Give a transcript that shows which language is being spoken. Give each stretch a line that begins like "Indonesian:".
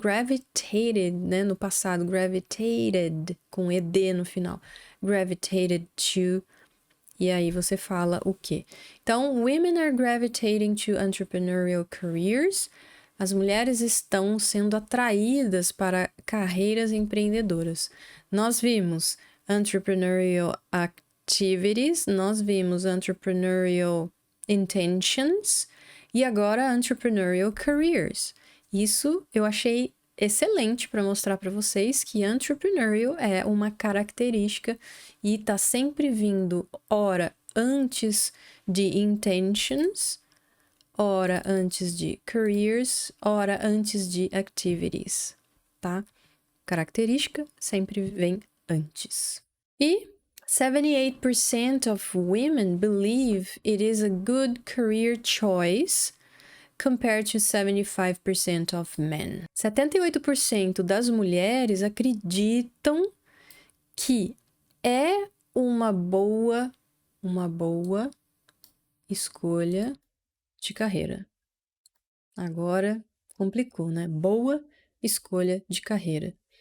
Portuguese: Gravitated, né? No passado, gravitated, com ed no final. Gravitated to, e aí você fala o quê? Então,
English: women are gravitating to entrepreneurial careers.
Portuguese: As mulheres estão sendo atraídas para carreiras empreendedoras. Nós vimos
English: entrepreneurial activities,
Portuguese: nós vimos
English: entrepreneurial intentions
Portuguese: e agora
English: entrepreneurial careers.
Portuguese: Isso eu achei excelente para mostrar para vocês que entrepreneurial é uma característica e está sempre vindo, ora antes de intentions, ora antes de careers, ora antes de activities, tá? Característica sempre vem antes.
English: E 78% of women believe it is a good career choice compared to 75% of men.
Portuguese: 78% das mulheres acreditam que é uma boa escolha de carreira. Agora complicou, né? Boa escolha de carreira.